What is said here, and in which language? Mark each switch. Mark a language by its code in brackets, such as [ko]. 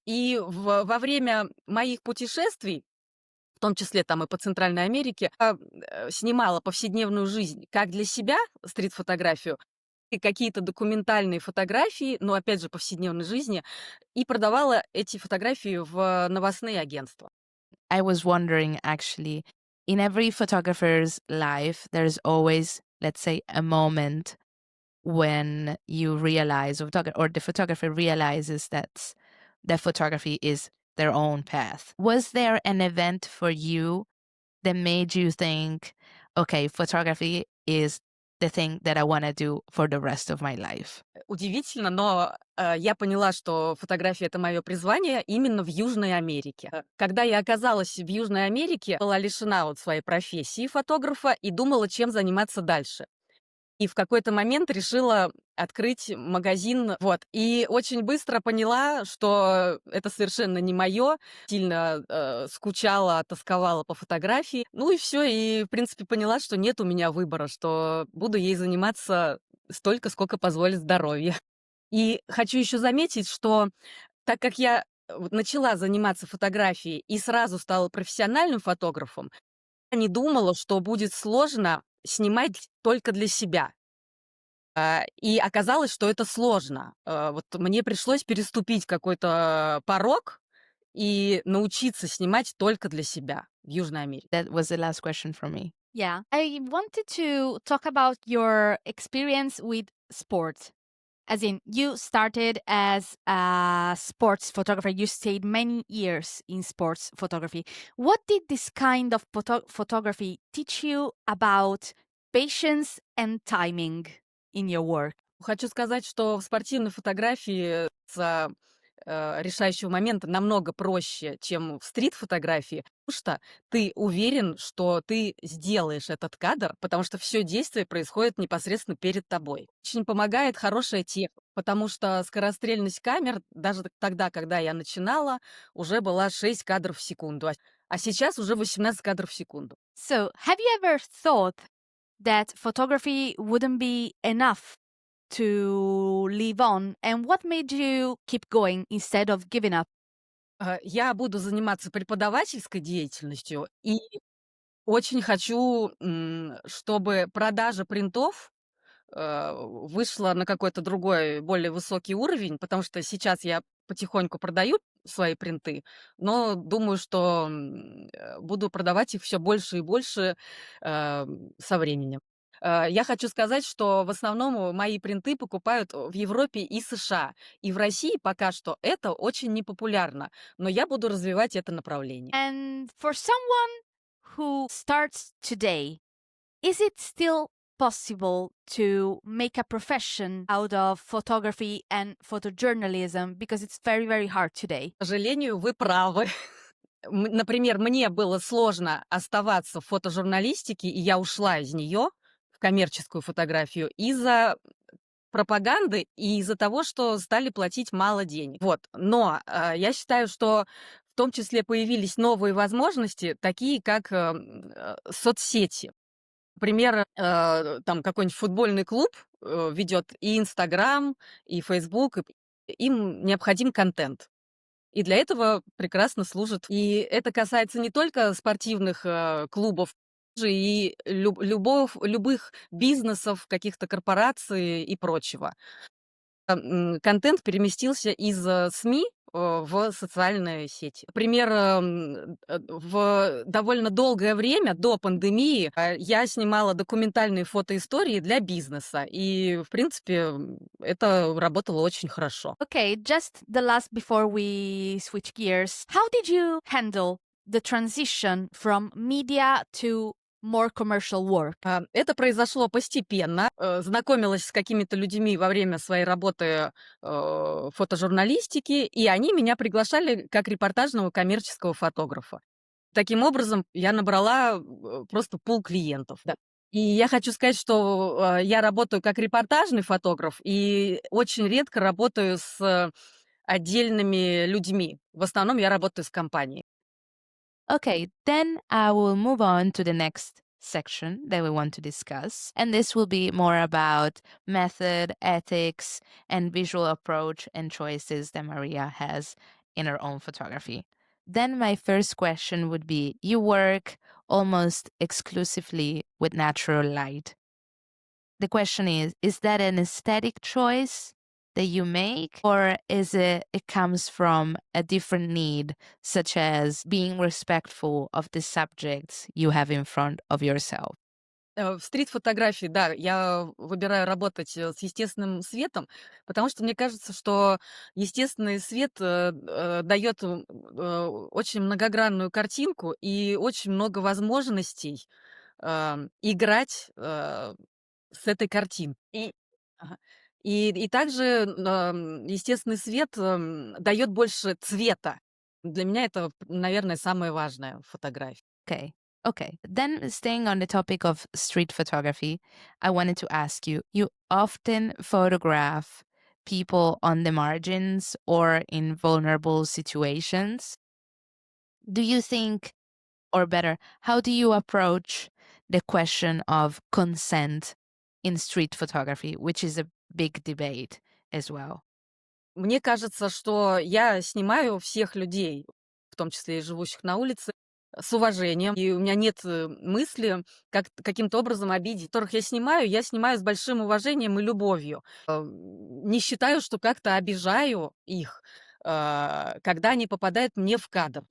[ru] И во время моих путешествий, в том числе там и по Центральной Америке, снимала повседневную жизнь как для себя, стрит-фотографию, и какие-то документальные фотографии, но опять же повседневной жизни, и продавала эти фотографии в новостные агентства. [en] I was wondering actually, in every photographer's life, there's always let's say, a moment when you realize, or the photographer realizes that the photography is their own path. Was there an event for you that made you think, okay, photography is the thing that I want to do for the rest of my life? [ru] Удивительно, но я поняла, что фотография — это мое призвание именно в Южной Америке. Когда я оказалась в Южной Америке, была лишена вот своей профессии фотографа и думала, чем заниматься дальше. И в какой-то момент решила открыть магазин, вот. И очень быстро поняла, что это совершенно не мое. Сильно скучала, тосковала по фотографии. Ну и все. И, в принципе, поняла, что нет у меня выбора, что буду ей заниматься столько, сколько позволит здоровье. И хочу еще заметить, что так как я вот начала заниматься фотографией и сразу стала профессиональным фотографом, я не думала, что будет сложно снимать только для себя. И оказалось, что это сложно. Вот мне пришлось переступить какой-то порог и научиться снимать только для себя в Южной Америке. [en] That was the last question for me. Yeah. I wanted to talk about your experience with sports. As in, you started as a sports photographer. You stayed many years in sports photography. What did this kind of photography teach you about patience and timing in your work? [ru] Хочу сказать, что в спортивной фотографии решающего момента намного проще, чем в стрит-фотографии, потому что ты уверен, что ты сделаешь этот кадр, потому что все действие происходит непосредственно перед тобой. Очень помогает хорошая техника, потому что скорострельность камер, даже тогда, когда я начинала, уже была 6 кадров в секунду, а сейчас уже 18 кадров в секунду. [en] So, have you ever thought that photography wouldn't be enough to live on? And what made you keep going instead of giving up? [ru] Я буду заниматься преподавательской деятельностью и очень хочу, чтобы продажа принтов вышла на какой-то другой, более высокий уровень, потому что сейчас я потихоньку продаю свои принты, но думаю, что буду продавать их все больше и больше со временем. Я хочу сказать, что в основном мои принты покупают в Европе и США. И в России пока что это очень непопулярно, но я буду развивать это направление. [en] And for someone who starts today, is it still possible to make a profession out of photography and photojournalism? Because it's very, very hard today. [ru] К сожалению, вы правы. Например, мне было сложно оставаться в фотожурналистике, и я ушла из нее в коммерческую фотографию из-за пропаганды и из-за того, что стали платить мало денег. Вот. Но я считаю, что в том числе появились новые возможности, такие как соцсети. Например, там какой-нибудь футбольный клуб ведет и Инстаграм, и Фейсбук, и им необходим контент. И для этого прекрасно служит. И это касается не только спортивных клубов, же и любых бизнесов, каких-то корпораций и прочего. Контент переместился из СМИ в социальные сети. Например, в довольно долгое время до пандемии я снимала документальные фотоистории для бизнеса. И, в принципе, это работало очень хорошо. [en] Okay, just the last before we switch gears. How did you handle the transition from media to more commercial work? [ru] Это произошло постепенно. Знакомилась с какими-то людьми во время своей работы фотожурналистики, и они меня приглашали как репортажного коммерческого фотографа. Таким образом, я набрала просто пул клиентов. Да. И я хочу сказать, что я работаю как репортажный фотограф и очень редко работаю с отдельными людьми. В основном я работаю с компанией. [en] Okay, then I will move on to the next section that we want to discuss. And this will be more about method, ethics, and visual approach and choices that Maria has in her own photography. Then my first question would be, you work almost exclusively with natural light. The question is that an aesthetic choice that you make, or is it comes from a different need, such as being respectful of the subjects you have in front of yourself? [ru] В стрит-фотографии, да, я выбираю работать с естественным светом, потому что мне кажется, что естественный свет дает очень многогранную картинку и очень много возможностей играть с этой картинкой. Ага. И также естественный свет дает больше цвета. Для меня это, наверное, самое важное в фотографии. [en] Okay. Okay. Then, staying on the topic of street photography, I wanted to ask you, you often photograph people on the margins or in vulnerable situations. Do you think, or better, how do you approach the question of consent in street photography, which is a big debate as well? [ru] Мне кажется, что я снимаю всех людей, в том числе и живущих на улице, с уважением. И у меня нет мысли каким-то образом обидеть. Которых я снимаю с большим уважением и любовью. Не считаю, что как-то обижаю их, когда они попадают мне в кадр.